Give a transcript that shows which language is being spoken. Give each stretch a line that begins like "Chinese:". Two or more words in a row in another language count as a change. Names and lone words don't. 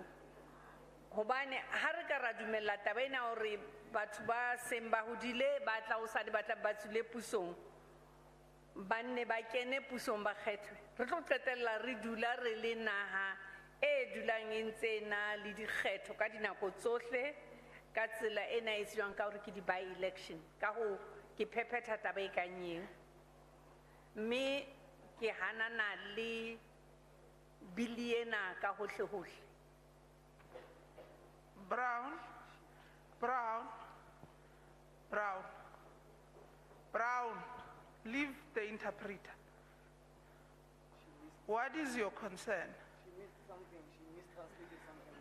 Southern Sotho: Hobane ha re ka ra dumella taba ena hore batho ba seng ba hodile ba tla hosane ba tla ba tswile pusong, ba nne ba kene pusong ba kgethwe, re tlo qetella re dula re le naha e dulang e ntse na le dikgetho ka dinako tsohle ka tsela ena e tswang ka hore ke di-by-election. Ka ho ke phephetha taba e kang eo, mme ke hanana le bili ena ka hohle hohle.
English: Brown, leave the interpreter. What is your concern? She missed something. She mistranslated something.